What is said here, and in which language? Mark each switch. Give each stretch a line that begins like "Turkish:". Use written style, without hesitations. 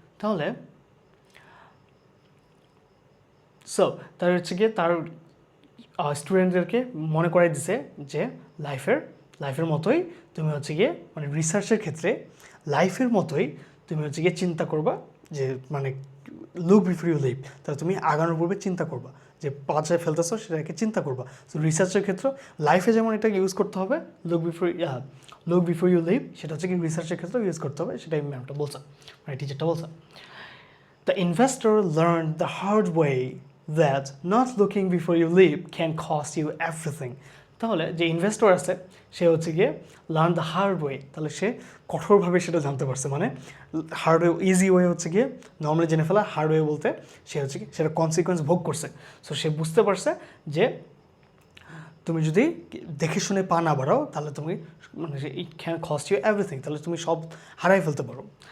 Bangla: তাহলে সো তার হচ্ছে গিয়ে তার স্টুডেন্টদেরকে মনে করাই দিছে যে লাইফের মতোই তুমি হচ্ছে গিয়ে রিসার্চের ক্ষেত্রে লাইফের মতোই তুমি হচ্ছে গিয়ে চিন্তা করবা যে
English: Look before you leave.
Bangla: তাহলে তুমি আগানোর পূর্বে চিন্তা করবা যে পাচায় ফেলতেছো সেটাকে চিন্তা করবা। তো রিসার্চের ক্ষেত্রে লাইফে যেমন এটা ইউজ করতে হবে
English: look before you leave,
Bangla: সেটা হচ্ছে কি রিসার্চের ক্ষেত্রে ইউজ করতে হবে, সেটাই ম্যামটা বলছে, টিচারটা বলছে।
English: The investor learned the hard way that not looking before you leap can cost you everything.
Bangla: তাহলে যে ইনভেস্টর আছে সে হচ্ছে গিয়ে
English: learn the hard way,
Bangla: তাহলে সে কঠোরভাবে সেটা জানতে পারছে। মানে হার্ড ওয়ে, ইজি ওয়ে হচ্ছে গিয়ে নর্মালি জেনে ফেলা, হার্ড ওয়ে বলতে সে হচ্ছে কি সেটা কনসিকোয়েন্স ভোগ করছে। সো সে বুঝতে পারছে যে তুমি যদি দেখে শুনে পা না বাড়াও তাহলে তুমি মানে
English: it can cost you everything,
Bangla: তাহলে তুমি সব হারাই ফেলতে পারো।